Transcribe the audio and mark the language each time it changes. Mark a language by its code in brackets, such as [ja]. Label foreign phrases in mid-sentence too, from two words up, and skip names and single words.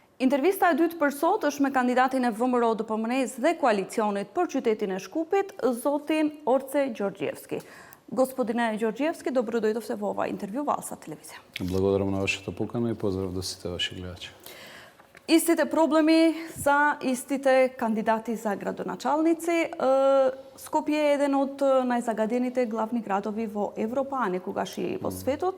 [sq] Intervista e dytë për sot është me kandidatin e VMRO DPMNE-s dhe koalicionit për qytetin e Shkupit, zotin Orce Đorđievski. [mk] Господине Đorđievski, добродојдовте во ова интервју во Алса телевизија. Благодарам на вашата покана и поздрав до сите ваши гледачи. Истите проблеми за истите кандидати за градоначалници. Скопје е еден од најзагадените главни градови во Европа, а некогаш и во светот.